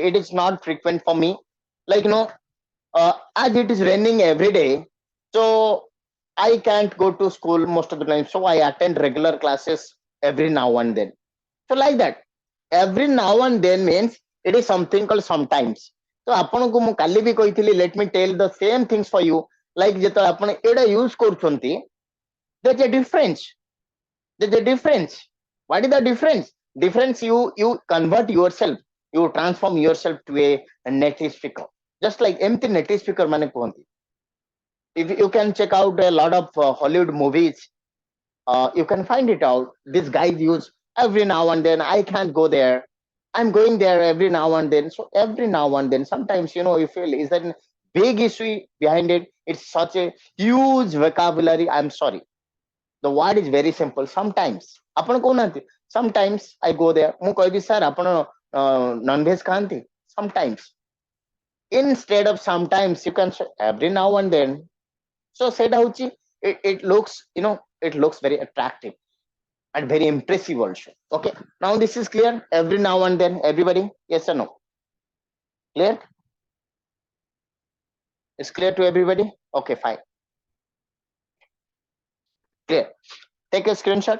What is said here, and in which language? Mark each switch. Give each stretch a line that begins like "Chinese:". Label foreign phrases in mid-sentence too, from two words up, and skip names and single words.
English: It is not frequent for me. Like as it is raining every day, so I can't go to school most of the time. So I attend regular classes every now and then. So like that, every now and then means it is something called sometimes.
Odia: So ଆପଣଙ୍କୁ ମୁଁ କାଲି ବି କହିଥିଲି,
English: let me tell the same things for you.
Odia: Like ଯେତେବେଳେ ଆପଣ ଏଇଟା use କରୁଛନ୍ତି,
English: there's a difference. There's a difference. What is the difference? Difference, you convert yourself, you transform yourself to a native speaker. Just like empty native speaker
Odia: ମାନେ କୁହନ୍ତି.
English: If you can check out a lot of Hollywood movies, you can find it out. These guys use every now and then. I can't go there. I'm going there every now and then. So every now and then, sometimes you feel is that a big issue behind it. It's such a huge vocabulary. I'm sorry. The word is very simple. Sometimes.
Odia: ଆପଣ କହୁନାହାନ୍ତି
English: sometimes I go there.
Odia: ମୁଁ କହିବି sir ଆପଣ non-veg ଖାଆନ୍ତି?
English: Sometimes. Instead of sometimes, you can say every now and then. So
Odia: ସେଇଟା ହଉଛି
English: it looks it looks very attractive and very impressive also. Okay, now this is clear. Every now and then, everybody, yes or no? Clear? It's clear to everybody? Okay, fine. Clear. Take a screenshot.